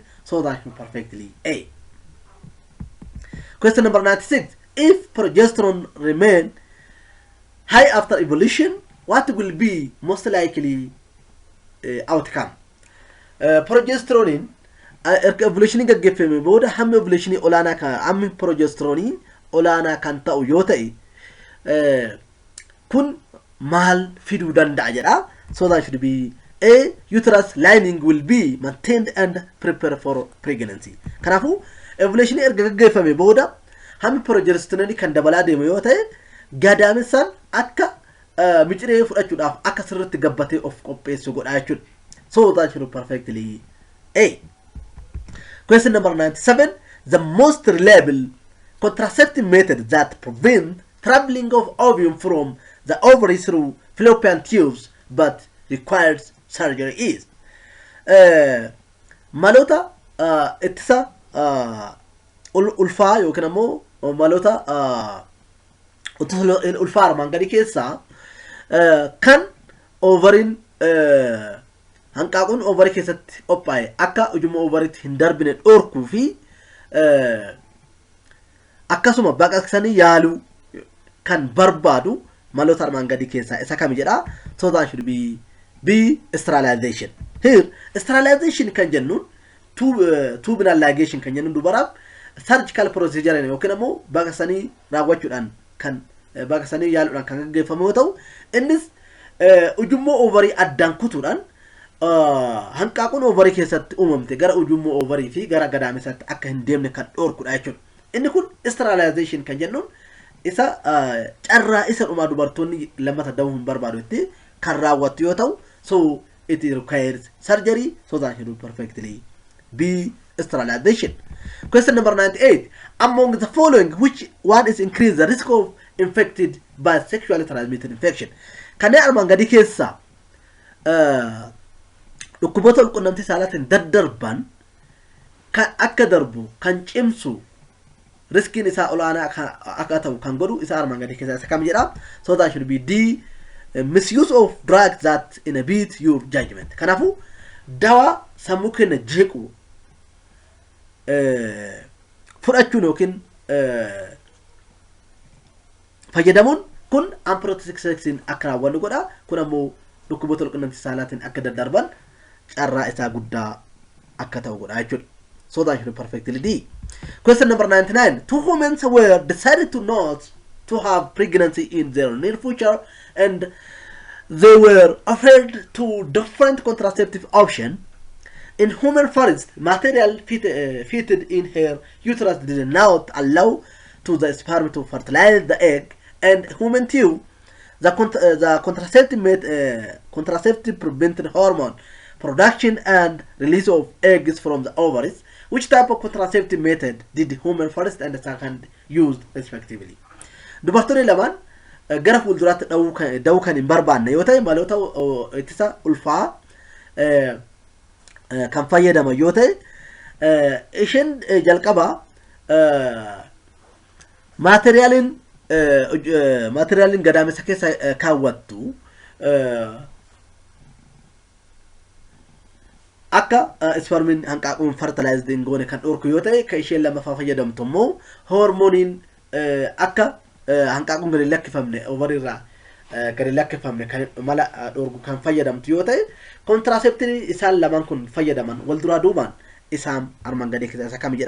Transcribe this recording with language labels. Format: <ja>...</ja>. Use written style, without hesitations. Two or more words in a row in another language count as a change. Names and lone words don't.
<en>So that is perfectly A. Question number 96. If progesterone remain high after evolution, what will be most likely outcome? Progesterone evolution</en> <om>gaggeeffame booda hammi evolution olaanaa kan hammi progesterone olaanaa kan ta'u yoo ta'e kun maal fiduu danda'a jedha.</om> <en>So that should be A. Uterus lining will be maintained and prepared for pregnancy.</en> <om>Kanaafuu evolution erga gaggeeffame booda hammi progesterone kan dabalaa deemu yoo ta'e gadaamessaan akka miciree fudhachuudhaaf akka sirriitti gabbatee of qopheessu godha jechuudha.</om> <en>So that should be perfectly A. Question number 97. The most reliable contraceptive method that prevent traveling of ovum from the ovary through fallopian tubes but requires surgery is</en> <om>maloota ittisa ulfaa yookiin ammoo maloota ulfaa armaan gadi keessaa kan ovariin hanqaaquun ovarii keessatti qophaa'e akka ujummoo ovariitti hin darbine dhorkuu fi akkasuma baqaqsanii yaaluu kan barbaadu maloota armaan gadi keessaa isa kam jedha.</om> <en>So that should be B. Sterilization. Here sterilization</en> <om>kan jennuun</om> <en>tubinal ligation</en> <om>kan jennuun dubaraaf</om> <en>surgical procedure</en> <om>yookiin ammoo baqaqsanii raawwachuudhaan kan baqaqsanii yaaluudhaan kan gaggeeffamu yoo ta'u, innis ujummoo ovarii addaan kutuudhaan hanqaaquun ovarii keessatti uumamte gara ujummoo ovarii fi gara gadaamessaatti akka hin deemne kan dhorkudha jechuudha. Inni kun sterilization kan jennuun isa carraa isa dhumaa dubartoonni lammata da'uu hin barbaadutti kan raawwatu yoo ta'u,</om> <en>so it requires surgery. So that should be perfectly B. Sterilization. Question number 98. Among the following, which one is increase the risk of infected by sexually transmitted infection?</en> <om>Kanneen armaan gadi keessa dhukkuboota walqunnamtii saalaatiin daddarban kan akka darbu kan cimsu riskiin isaa olaanaa akka ta'u kan godhu isa armaan gadi keessa isa kam jedha.</om> <en>So that should be D. Misuse of drugs that inhibit your judgment.</en> <om>Kanaafuu dawaa sammuu keenya jeequ fudhachuun yookiin fayyadamuun kun unprotected sexiin akka raawwannu godha. Kun ammoo dhukkuboota walqunnamtii saalaatiin akka daddarban carraa isaa guddaa akka ta'u godha jechuudha.</om> <en>So that should be perfectly D. Question number 99. Two women were decided to not to have pregnancy in their near future, and they were offered two different contraceptive options. In human first, material fitted in her uterus did not allow to the sperm to fertilize the egg, and human two, the contraceptive prevented hormone production and release of eggs from the ovaries. Which type of contraceptive method did human first and second used respectively?</en> <om>Dubartoonni lamaan gara fuulduraatti dha'uu kan hin barbaanne yoo ta'e maloota ittisa ulfaa kan fayyadaman yoo ta'e isheen jalqaba maateriyaaliin gadaamessa keessa kaawwattu akka spermin hanqaaquun fertilized hin goone kan dhorku yoo ta'e kan isheen lammaffaa fayyadamtu immoo hormooniin akka hanqaaquun gadi lakkifamne ovariirraa gadi lakkifamne kan mala dhorku kan fayyadamtu yoo ta'e contraceptive isaan lamaan kun fayyadaman wal duraa duubaan isaan armaan gadee keessa isa kam jedha.</om>